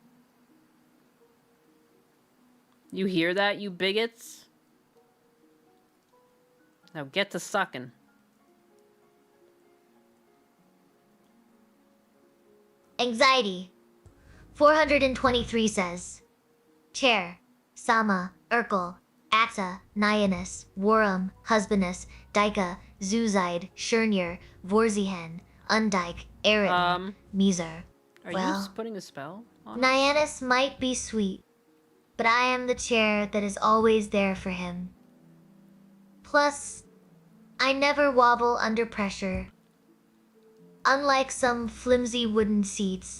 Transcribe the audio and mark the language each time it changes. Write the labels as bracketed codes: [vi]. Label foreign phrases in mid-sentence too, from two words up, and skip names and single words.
[en] You hear that, you bigots? Now get to sucking. Anxiety. 423 says, Chair, Sama, Urkel, Atta, Nyanus, Worum, Husbandess, Dika, Zuzide, Shurnir, Vorzihen, Undike, Eridan, Miser. Are Well, you putting a spell on? Nyanus might be sweet, but I am the chair that is always there for him. Plus, I never wobble under pressure. Unlike some flimsy wooden seats.